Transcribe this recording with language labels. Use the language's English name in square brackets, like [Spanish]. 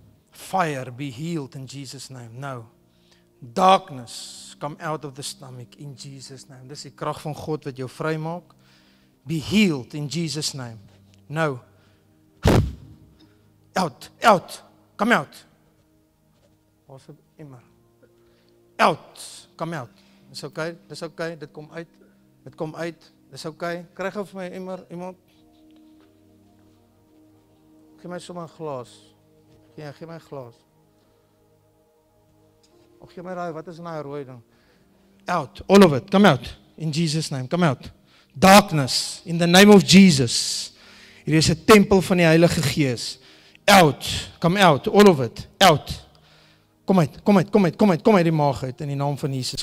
[English] Fire, be healed in Jesus' name. Now, darkness, come out of the stomach in Jesus' name. [Afrikaans] Dis die krag van God wat jou vry maak. [English] Be healed in Jesus' name. Now, out, out, come out. Waar's die emmer? [Afrikaans] Out, come out. Dis okay, dit kom uit, dis okay. Kry gou vir my emmer, iemand. Gee my sommer 'n glas. Gee my 'n glas. Of gee my daai, wat is nou rooi ding? Out, all of it, come out. [English] In Jesus' name, come out. Darkness, in the name of Jesus. [Afrikaans] Hier is 'n tempel van die Heilige Gees. [English] Out, come out, all of it, out. [Afrikaans] Kom uit die maag uit, in die naam van Jesus.